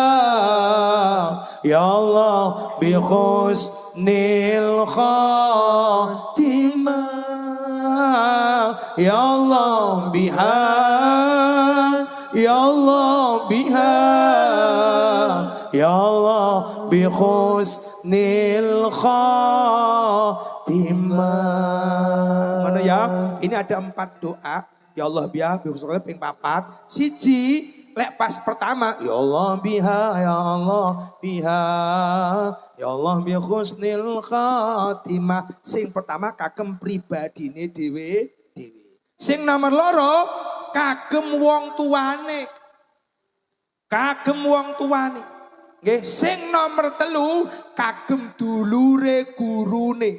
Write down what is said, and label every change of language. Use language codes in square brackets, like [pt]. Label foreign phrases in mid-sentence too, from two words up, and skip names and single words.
[ar] يا الله بحسن الخاتمة، يا الله بها، يا الله بها، يا الله بحسن الخاتمة. [id] Mana ya? Ini ada 4 doa. [ar] يا الله بها بحسن [jv] ping 4. Siji lek pas pertama, [ar] يا الله بها، يا الله بها، يا الله بحسن الخاتمة. [jv] Sing pertama kagem pribadine dhewe-dhewe. Sing nomor loro kagem wong tuane. Kagem wong tuane. Nggih, sing nomor 3 kagem dulure gurune.